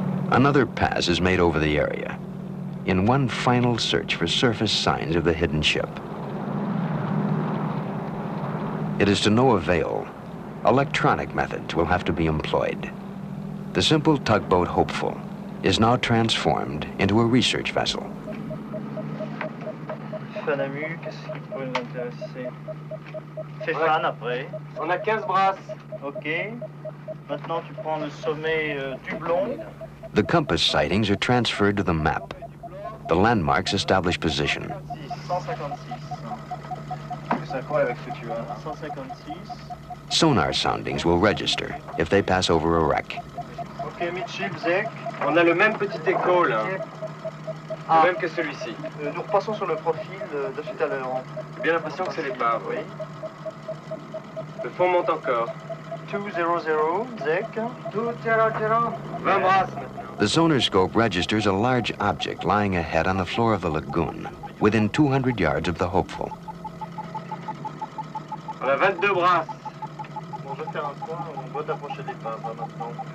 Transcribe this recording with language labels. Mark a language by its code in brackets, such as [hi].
[en] Another pass is made over the area, in one final search for surface signs of the hidden ship. It is to no avail. Electronic methods will have to be employed. The simple tugboat Hopeful is now transformed into a research vessel. [fr] Fanamu, qu'est-ce qui pourrait nous intéresser? Fais fan après. On a 15 brasses. Ok. Maintenant, tu prends le sommet du blond. [en] The compass sightings are transferred to the map. The landmarks establish position. [fr] 156. Ça quoi avec ce que tu as? 156. [en] Sonar soundings will register if they pass over a wreck. Ok, midship, Zek. [fr] On a le même petit écho là. Ah. Le même que celui-ci. Nous repassons sur le profil de tout à l'heure. J'ai bien l'impression que c'est l'épave. Oui. Le fond monte encore. 200, Zek. 200. 20 brasses maintenant. [en] The sonar scope registers a large object lying ahead on the floor of the lagoon, within 200 yards of the Hopeful. [fr] On a 22 brasses. Bon, je vais faire un point, on doit approcher l'épave maintenant.